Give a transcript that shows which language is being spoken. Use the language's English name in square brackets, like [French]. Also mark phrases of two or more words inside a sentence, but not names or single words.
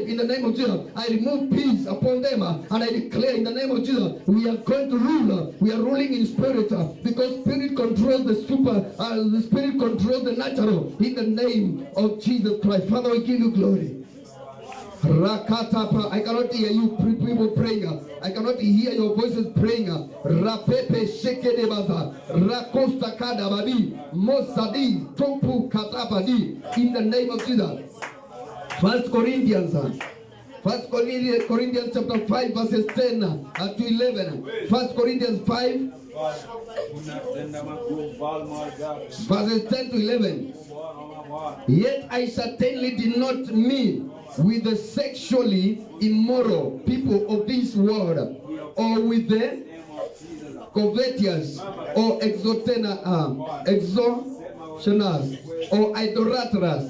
[English] In the name of Jesus, I remove peace upon them, and I declare in the name of Jesus, we are going to rule. We are ruling in spirit, because spirit controls the the spirit controls the natural. In the name of Jesus Christ, Father, we give you glory. Rakatapa, I cannot hear you people praying. I cannot hear your voices praying. Rapepe sheke de baza, rakosta kadabadi, mosadi, topu katabadi. In the name of Jesus. 1 Corinthians chapter 5 verses 10 to 11. 1 Corinthians 5 verses 10 to 11. Yet I certainly did not mean with the sexually immoral people of this world, or with the covetous, or extortioners, or idolaters.